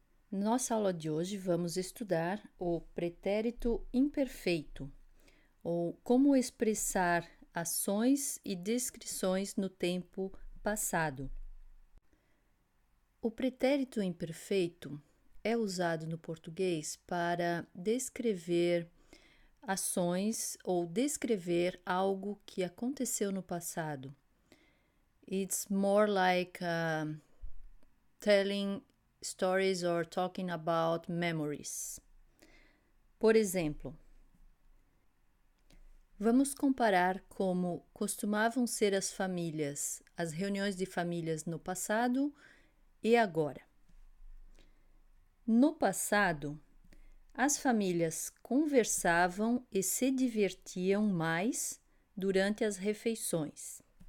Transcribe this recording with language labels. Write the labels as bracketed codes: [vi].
[pt] Nossa aula de hoje vamos estudar o pretérito imperfeito, ou como expressar ações e descrições no tempo passado. O pretérito imperfeito é usado no português para descrever ações ou descrever algo que aconteceu no passado. [en] It's more like telling stories or talking about memories. [pt] Por exemplo, vamos comparar como costumavam ser as famílias, as reuniões de famílias no passado e agora. No passado, as famílias conversavam e se divertiam mais durante as refeições.